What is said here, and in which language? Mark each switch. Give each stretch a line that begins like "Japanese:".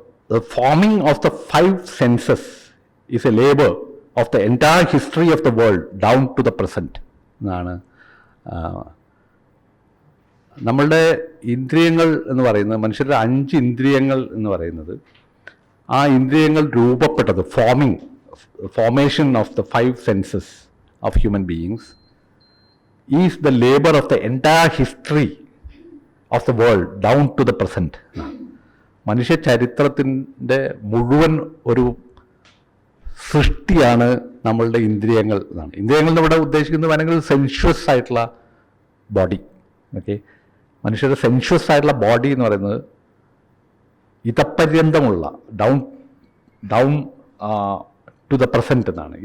English: The forming of the 5 senses is a labor of the entire history of the world down to the present
Malayalam: എന്നാണ്. നമ്മളുടെ ഇന്ദ്രിയങ്ങൾ എന്ന് പറയുന്നത്, മനുഷ്യരുടെ 5 ഇന്ദ്രിയങ്ങൾ എന്ന് പറയുന്നത് ആ ഇന്ദ്രിയങ്ങൾ രൂപപ്പെട്ടത്
English: formation of the five senses of human beings is the labor of the entire history of the world down to the present.
Malayalam: മനുഷ്യ ചരിത്രത്തിൻ്റെ മുഴുവൻ ഒരു സൃഷ്ടിയാണ് നമ്മളുടെ ഇന്ദ്രിയങ്ങൾ എന്നാണ്. ഇന്ദ്രിയങ്ങൾ ഇവിടെ ഉദ്ദേശിക്കുന്നത് വേണമെങ്കിൽ സെൻഷ്വസ് ആയിട്ടുള്ള ബോഡി. ഓക്കെ, മനുഷ്യരുടെ സെൻഷ്വസ് ആയിട്ടുള്ള ബോഡി എന്ന് പറയുന്നത് ഇതപര്യന്തമുള്ള
English: down to the present
Malayalam: എന്നാണ്.